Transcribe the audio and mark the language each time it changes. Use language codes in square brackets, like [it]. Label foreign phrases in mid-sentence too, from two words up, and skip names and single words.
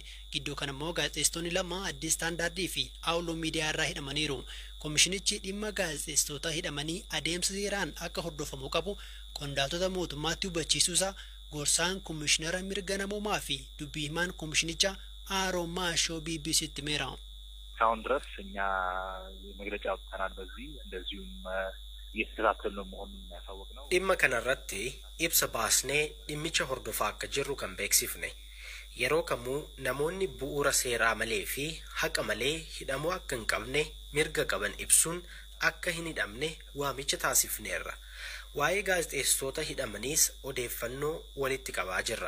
[om] Gidduu kana immoo gaazexeessitoonni 2 Addis Standaardii fi Awuloo miidiyaa irraa hidhamaniiru. Koomishinichi dhimma gaazexeessitoota hidhamanii adeemsa seeraan akka hordofamuu qabu qondaaltota mootummaatti hubachiisuusaa gorsaan koomishinara mirga namoomaa fi dubbii himaan koomishinicha Aaroon Maashoo BBCtti himeera. [am] እስካሁን ድረስ እኛ መግለጫ አውጥተናል። በዚህ እንደዚሁም እየተከታተልን መሆኑን ያሳወቅነው [om] dhimma kanarratti ibsa baasnee dhimmicha hordofaa akka jirru kan beeksifne yeroo kamuu namoonni bu'uura seeraa malee fi haqa malee hidhamuu akka hin qabne mirga qaban ibsuun akka hin hidhamne waamicha taasifneerra. Waa'ee gaazexeessitoota hidhamaniis odeeffannoo walitti qabaa jirra.